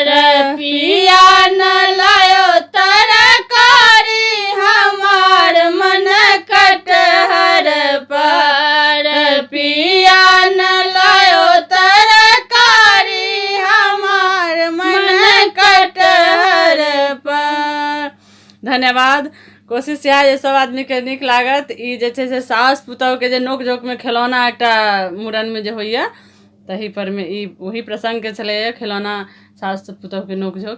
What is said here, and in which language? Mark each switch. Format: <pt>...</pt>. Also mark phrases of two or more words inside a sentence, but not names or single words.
<mai>पिया न लायो तरकारी हमार मन कटहर पर। पिया न लायो तरकारी हमार मन कटहर पर। धन्यवाद। कोशिश यह जे सब आदमी के नीक लागत। ई जे छै से सास पुतौह के जे नोक झोंक में खिलौना एक मूड़न में जे होइए तही पर में ई वही प्रसंग के छलैए खिलौना सास पुतौह के नोक झोंक।</mai>